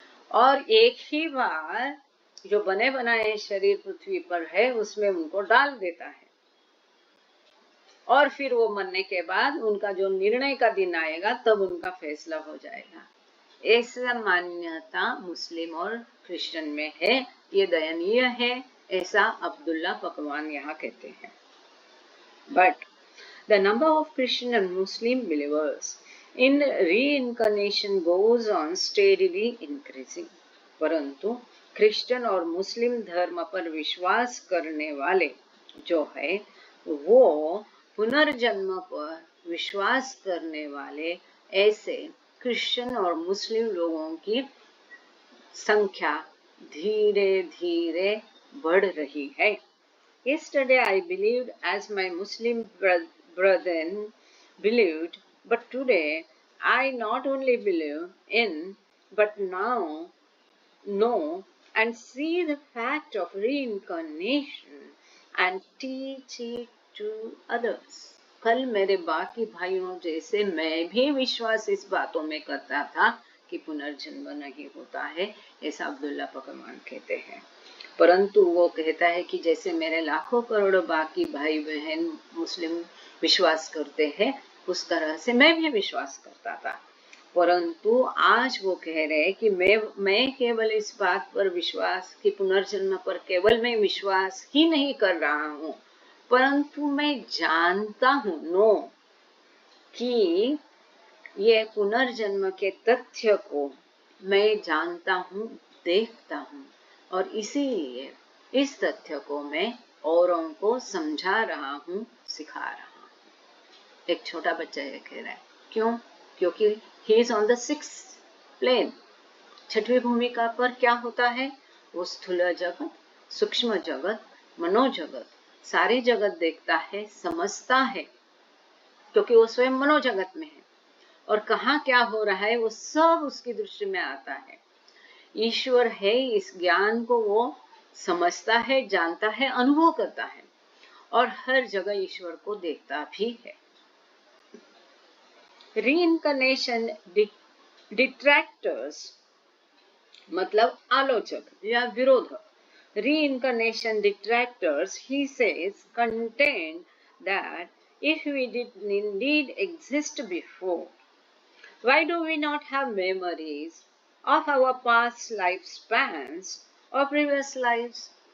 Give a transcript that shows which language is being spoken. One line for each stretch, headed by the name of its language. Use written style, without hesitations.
Hindi: और एक ही बार जो बने बनाए शरीर पृथ्वी पर है उसमें उनको डाल देता है, और फिर वो मरने के बाद उनका जो निर्णय का दिन आएगा तब उनका फैसला हो जाएगा। ऐसा मान्यता मुस्लिम और क्रिश्चियन में है, ये दयनीय है, ऐसा अब्दुल्ला पकवान यहाँ कहते हैं।
English: But the number of Christian and Muslim believers in reincarnation goes on steadily increasing.
Hindi: परंतु क्रिश्चियन और मुस्लिम धर्म पर विश्वास करने वाले जो है वो पुनर्जन्म पर विश्वास करने वाले ऐसे क्रिश्चियन और मुस्लिम लोगों की संख्या धीरे धीरे बढ़ रही है।
English: Yesterday I believed as my Muslim brethren believed, but today I not only believe in, but now know and see the fact of reincarnation and teach it to others.
Hindi: कल मेरे बाकी भाइयों जैसे मैं भी विश्वास इस बातों में करता था कि पुनर्जन्म नहीं होता है, ऐसा अब्दुल्ला पकवान कहते हैं। परंतु वो कहता है कि जैसे मेरे लाखों करोड़ों बाकी भाई बहन मुस्लिम विश्वास करते हैं, उस तरह से मैं भी विश्वास करता था। परंतु आज वो कह रहे हैं कि मैं केवल इस बात पर विश्वास कि पुनर्जन्म पर केवल मैं विश्वास ही नहीं कर रहा हूँ, परंतु मैं जानता हूँ कि ये पुनर्जन्म के तथ्य को मैं जानता हूँ, देखता हूँ, और इसीलिए इस तथ्य को मैं औरों को समझा रहा हूँ, सिखा रहा हूँ। एक छोटा बच्चा ये कह रहा है, क्यों? क्योंकि
English: he is on the 6th plane।
Hindi: छठवीं भूमिका पर क्या होता है? वो स्थूल जगत, सूक्ष्म जगत, मनोजगत, सारे जगत देखता है, समझता है, क्योंकि वो स्वयं मनोजगत में है, और कहाँ क्या हो रहा है वो सब उसकी दृष्टि में आता है। ईश्वर है, इस ज्ञान को वो समझता है, जानता है, अनुभव करता है, और हर जगह ईश्वर को देखता भी है। रीइंकर्नेशन डिट्रैक्टर्स मतलब आलोचक या विरोधक।
English: Reincarnation detractors, he says, contend that if we did indeed exist before, why do we not have memories of our past lifespans or previous lives?